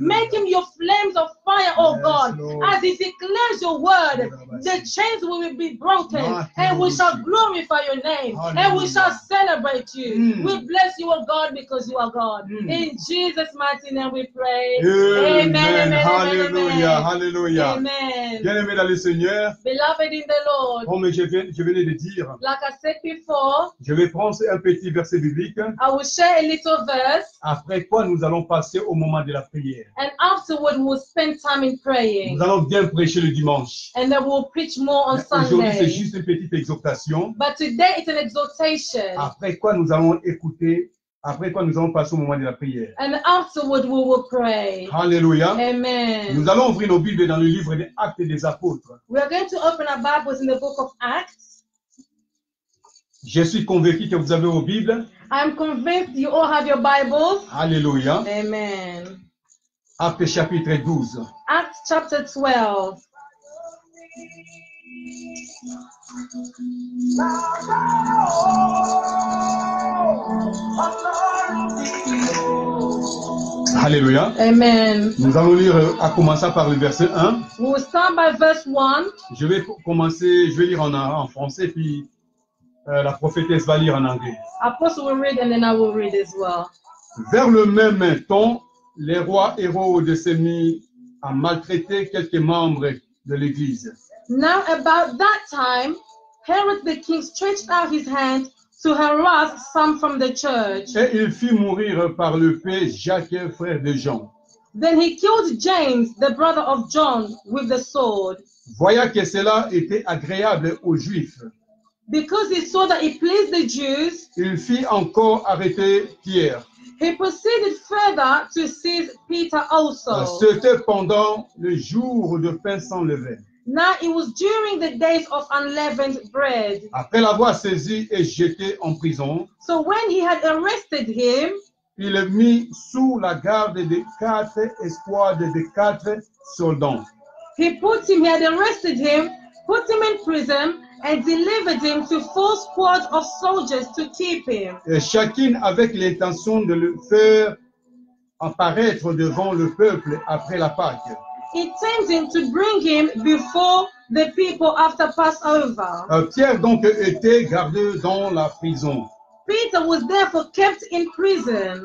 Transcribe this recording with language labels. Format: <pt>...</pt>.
<en>Make him your flames of fire, oh Yes, God. Lord. As he declares your word, Kurubushi. the chains will be broken, My and we shall Kurubushi. glorify your name, and we Hallelujah. shall celebrate you. Mm. We bless you, oh God, because you are God. Mm. In Jesus' mighty name we pray. Amen. Amen. Hallelujah. Hallelujah. Amen.</en> <fr>Bien-aimés dans le Seigneur,</fr> <en>Beloved in the Lord,</en> <fr>comme je venais de dire,</fr> <en>like I said before,</en> <fr>je vais prendre un petit verset biblique,</fr> <en>I will share a little verse,</en> <fr>après quoi nous allons passer au moment de la prière.</fr> <en>and afterward we'll spend time in praying,</en> <fr>Nous allons bien prêcher le dimanche.</fr> <en>and then we'll preach more on</en> <fr>Aujourd'hui, c'est</fr> <en>Sunday.</en> <fr>juste une petite exhortation.</fr> <en>But today it's an exhortation,</en> <fr>Après quoi nous allons écouter, après quoi nous allons passer au moment de la prière.</fr> <en>and afterward we will pray.</en> <fr>Alléluia.</fr> <en>Amen.</en> <fr>Nous allons ouvrir nos Bibles dans le livre des Actes des Apôtres.</fr> <en>We are going to open our Bibles in the book of Acts.</en> <fr>Je suis convaincu que vous avez vos Bibles.</fr> <en>I'm convinced you all have your Bibles.</en> <fr>Alléluia.</fr> <en>Amen.</en> <fr>Actes chapitre 12.</fr> <en>Acts chapter 12.</en> <fr>Alléluia.</fr> <en>Amen.</en> <fr>Nous allons lire à commencer par le verset 1.</fr> <en>We will start by verse 1.</en> <fr>Je vais lire en français, puis la prophétesse va lire en anglais.</fr> <en>Apostle will read and then I will read as well.</en> <fr>Vers le même temps, les rois Hérode s'est mis à maltraiter quelques membres de l'Église.</fr> <en>Now about that time, Herod the king stretched out his hand to harass some from the church.</en> <fr>Et il fit mourir par l'épée Jacques, frère de Jean.</fr> <en>Then he killed James, the brother of John, with the sword.</en> <fr>Voyant que cela était agréable aux Juifs,</fr> <en>Because he saw that it pleased the Jews,</en> <fr>il fit encore arrêter Pierre.</fr> <en>he proceeded further to seize Peter also.</en> <fr>C'était pendant le jour de pain sans levain.</fr> <en>Now it was during the days of unleavened bread.</en> <fr>Après l'avoir saisi et jeté en prison,</fr> <en>So when he had arrested him,</en> <fr>il le mit sous la garde de 4 escouades de 4 soldats.</fr> <en>he had arrested him, put him in prison, and delivered him to 4 squads of soldiers to keep him.</en> <fr>Et chacune avec l'intention de le faire apparaître devant le peuple après la Pâque.</fr> <en>Intending to bring him before the people after Passover.</en> <fr>Pierre donc était gardé dans la prison.</fr> <en>Peter was therefore kept in prison.</en>